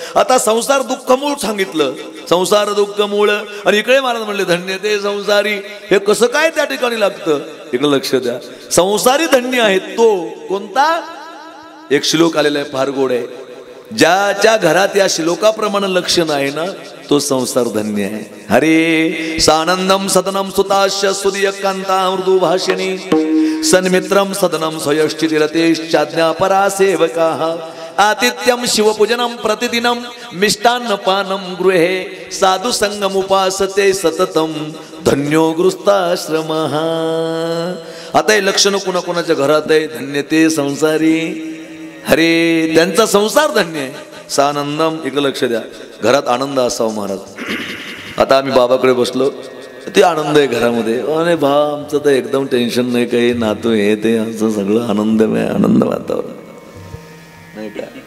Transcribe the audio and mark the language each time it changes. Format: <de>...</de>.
<mr>आता संसार दुःखमूळ सांगितलं, संसार दुःखमूळ, आणि इकडे महाराज म्हणले धन्य ते संसारी. हे कसं काय त्या ठिकाणी लागतं, इकडे लक्ष द्या. संसारी धन्य आहे तो कोणता. एक श्लोक आलेला आहे, फार गोड आहे. ज्याच्या घरात या श्लोकाप्रमाणे लक्षण आहे ना, तो संसार धन्य आहे.</mr> <sa>हरे सानंदम सदनम सुताश्य सुदीय कांता मृदू भाषिणी सन्मित्रम सदनम स्वयश्चितिरतेश्चाज्ञा परा सेवकाः आतिथ्यम शिवपूजनम प्रतिदिनम मिष्टान्न पानम गृहे साधु संगम उपासते सततम धन्यो गृहस्थाश्रमः.</sa> <mr>आता हे लक्षण कोणाकोणाच्या घरात आहे, धन्य ते संसारी. हरे त्यांचा संसार धन्य आहे. सानंदम, इकडे लक्ष द्या, घरात आनंद असावा महाराज. आता आम्ही बाबाकडे बसलो, ते आनंद आहे घरामध्ये. अरे बा आमचं तर एकदम टेन्शन नाही, काही नातू हे ते, आमचं सगळं आनंदमय, आनंद वातावरण नाही का.</mr>